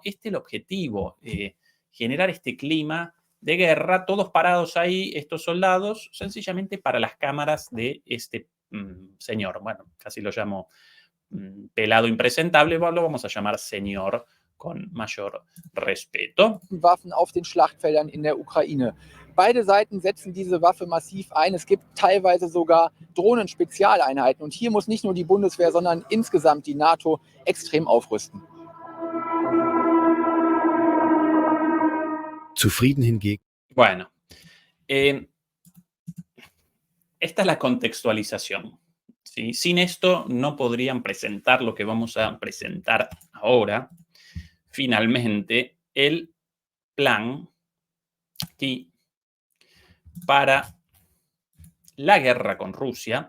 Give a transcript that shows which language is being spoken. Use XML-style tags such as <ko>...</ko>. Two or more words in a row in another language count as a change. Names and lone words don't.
<es>Este es el objetivo, generar este clima de guerra, todos parados ahí, estos soldados, sencillamente para las cámaras de este señor. Bueno, casi lo llamo pelado impresentable, lo vamos a llamar señor con mayor respeto.</es> <de>Waffen auf den Schlachtfeldern in der Ukraine. Beide Seiten setzen diese Waffe massiv ein. Es gibt teilweise sogar Drohnen-Spezialeinheiten. Und hier muss nicht nur die Bundeswehr, sondern insgesamt die NATO extrem aufrüsten. Zufrieden hingegen.</de> <es>Bueno, esta es la contextualización, ¿sí? Sin esto no podrían presentar lo que vamos a presentar ahora. Finalmente, el plan aquí para la guerra con Rusia.</es>